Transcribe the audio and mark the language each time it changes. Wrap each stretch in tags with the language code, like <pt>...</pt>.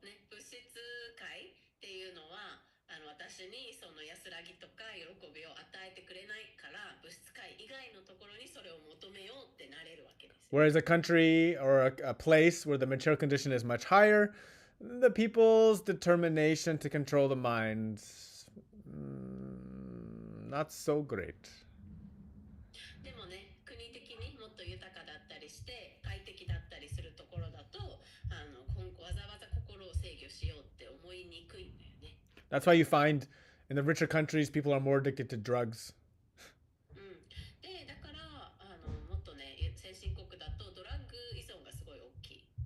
<ja>物質界っていうのは私にその安らぎとか喜びを与えてくれないから、物質界以外のところにそれを求めようってなれるわけです。</ja> <en>Whereas a country or a place where the material condition is much higher, the people's determination to control the mind, not so great.</en> <ja>でもね、国的にもっと豊かだったりして快適だったりするところだと、わざわざ心を制御しようって思いにくいんだよね。</ja> <en>That's why you find in the richer countries, people are more addicted to drugs.</en> <ja>で、だからもっとね、先進国だとドラッグ依存がすごい大きい。</ja>